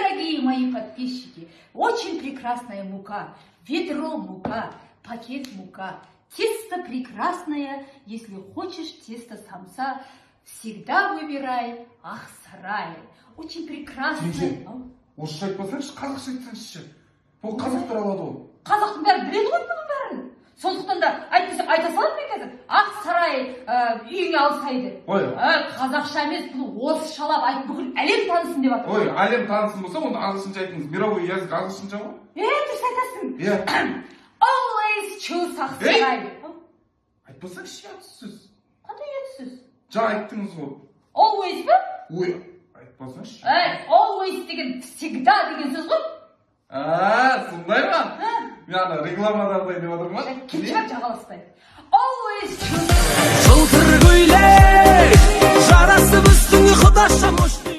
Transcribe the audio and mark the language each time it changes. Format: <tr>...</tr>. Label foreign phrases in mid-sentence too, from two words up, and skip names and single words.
<ru>Дорогие мои подписчики, очень прекрасная мука, ведро мука, пакет мука. Тесто прекрасное, если хочешь тесто самса, всегда выбирай Ақсарай. Очень прекрасное.</ru> <kk>Орысша айтпасаңшы, қазақша айтсаңшы. Бұл қазақтар алады ғой. Қазақтың бәрі біледі ғой бұның бәрін. Сондықтан да айтпасам айта саламын мен қазір. Ақсарай үйіңе алсайды. Қазақша емес, бұл орысшалап айт, бүкіл әлем танысын деп жатыр. Ой, әлем танысын болса, оны ағылшынша айтыңыз.</kk> <ru>Мировой язык</ru> <kk>ағылшынша ғой. Дұрыс айтасың.</kk> <en>Always choose Ақсарай.</en> <kk>Айтпасаңшы, ұятсыз. Қандай ұятсыз? Жаңа айттыңыз ғой. Always ба? Ой, айтпасаңшы. Always деген всегда деген сөз ғой. Сондай ма? Мен ана рекламадағыдай деп отырмын ма? Кетшіп жағаласпайды.</kk> <en>Always choose.</en> <kk>Жылтыр көйлек жарасып үстіңе құдаша</kk>